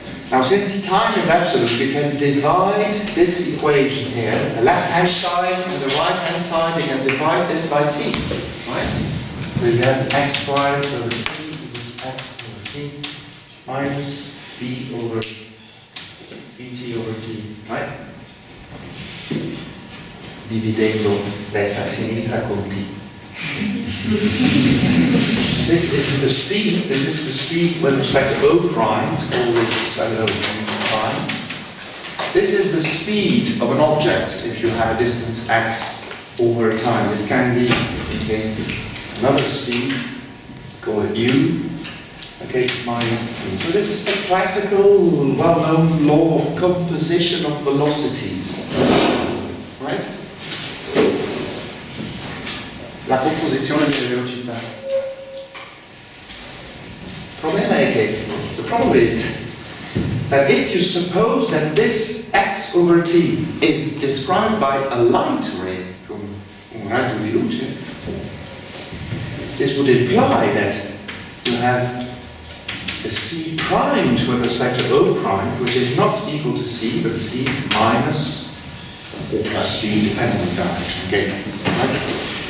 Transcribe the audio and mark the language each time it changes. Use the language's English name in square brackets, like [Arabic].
[English] Now, since time is absolute, you can divide this equation here, the left-hand side and the right-hand side, you can divide this by t, right? So you have x prime over t equals x over t minus b over bt over t, right? [Italian] Dividendo destra a sinistra con t. [English] This is the speed with respect to O prime, always, I don't know, prime. This is the speed of an object if you have a distance x over time. This can be, okay, another speed, call it u, okay, minus v. So this is the classical, well-known law of composition of velocities, right? [Italian] La composizione delle velocità. [English] The problem is that if you suppose that this x over t is described by a light ray, [Italian] come un raggio di luce, [English] this would imply that you have a c primed with respect to O prime, which is not equal to c, but c minus or plus v, depending on the direction. Okay. Right?